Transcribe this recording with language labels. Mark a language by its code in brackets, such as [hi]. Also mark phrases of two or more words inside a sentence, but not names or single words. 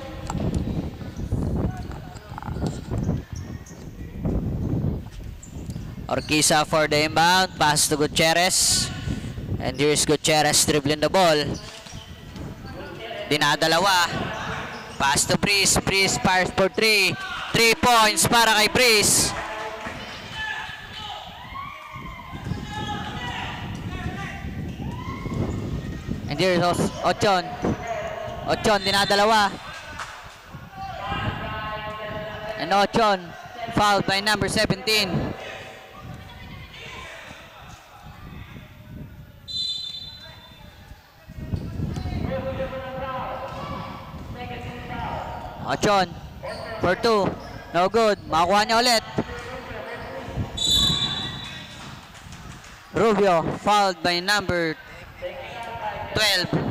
[en] Orquiza for the inbound. Pass to Gutierrez. And here's Gutierrez dribbling the ball. Dinadalawa. Pass to Breeze. Breeze fires for 3. 3 points [tl] para kay [en] Breeze. And here's Ochon. [tl] Ochon dinadalawa. [en] And Ochon fouled by number 17. Ochon for 2. No good. [tl] Makuha niya ulit. [en] Rubio fouled by number 12.